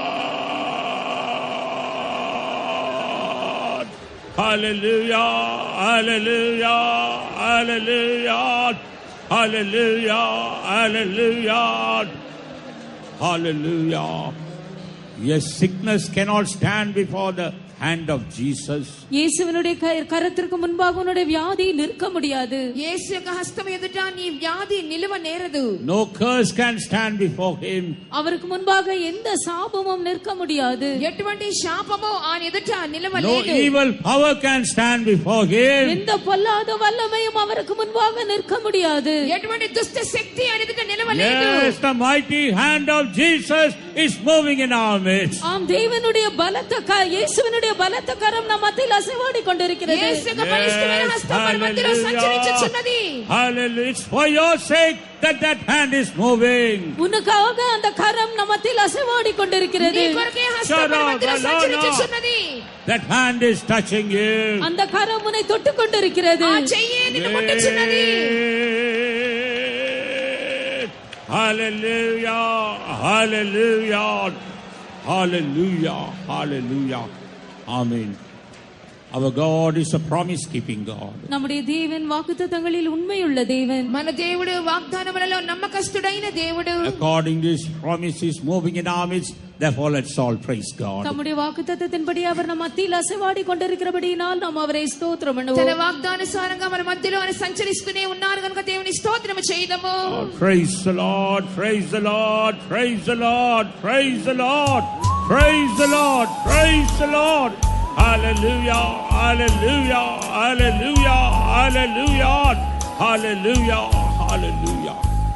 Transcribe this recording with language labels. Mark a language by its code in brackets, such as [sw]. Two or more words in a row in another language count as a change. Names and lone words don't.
[en] Hallelujah, hallelujah, hallelujah, hallelujah, hallelujah, hallelujah. Yes, sickness cannot stand before the hand of Jesus. [ta] இயேசுவினுடைய கரத்திற்கு முன்பாக உன்னுடைய வியாதி நிற்க முடியாது. [te] యేసు యొక్క హస్తం ఎదుట నీ వ్యాధి నిలువ నేరదు. [en] No curse can stand before him. [ta] அவருக்கு முன்பாக எந்த சாபமும் நிற்க முடியாது. [te] ఎటువంటి శాపము ఆయన ఎదుట [en] No [te] నిలవలేదు. [en] evil power can stand before him. [ta] எந்த பொல்லாத வல்லமையும் அவருக்கு முன்பாக நிற்க முடியாது. [te] ఎటువంటి దుష్ట శక్తి ఆయన ఎదుట నిలవలేదు. [en] Yes, the mighty hand of Jesus is moving in our midst. [ta] ஆம், தேவனுடைய பலத்த இயேசுவினுடைய பலத்த கரம் நம் மத்தியில் அசைவாடி கொண்டிருக்கிறது. [te] యేసు యొక్క బలిష్టమైన హస్తం మన మధ్యలో సంచరించుచున్నది. [en] Hallelujah. It's for your sake that hand is moving. [ta] உனக்காக அந்த கரம் நம் மத்தியில் அசைவாடி கொண்டிருக்கிறது. [te] నీ కొరకే హస్తం మన మధ్యలో సంచరించుచున్నది. [en] That hand is touching you. [ta] அந்த கரம் உன்னை தொட்டுக் கொண்டிருக்கிறது. [te] ఆ చెయ్యి నిన్ను ముట్టుచున్నది. [en] Hallelujah, hallelujah, hallelujah, hallelujah. Amen. Our God is a promise-keeping God. [ta] நம்முடைய தேவன் வாக்குத்தத்தங்களில் உண்மையுள்ள தேவன். [te] మన దేవుడు వాగ్దానములలో నమ్మకస్తుడైన దేవుడు. [en] According to His promise, He is moving in our midst. Therefore, let's all praise God. [ta] நம்முடைய வாக்குத்தத்தத்தின்படி அவர் நம் மத்தியில் அசைவாடி கொண்டிருக்கிறபடியினால் நாம் அவரை ஸ்தோத்திரம் பண்ணுவோம். [te] తన వాగ్దానుసారంగా మన మధ్యలో ఆయన సంచరిస్తూనే ఉన్నారు కనుక దేవుని స్తోత్రము చేయుదము. [en] Praise the Lord, praise the Lord, praise the Lord, praise the Lord. Praise the Lord. Praise the Lord. Hallelujah. Hallelujah. Hallelujah. Hallelujah. Hallelujah. Hallelujah.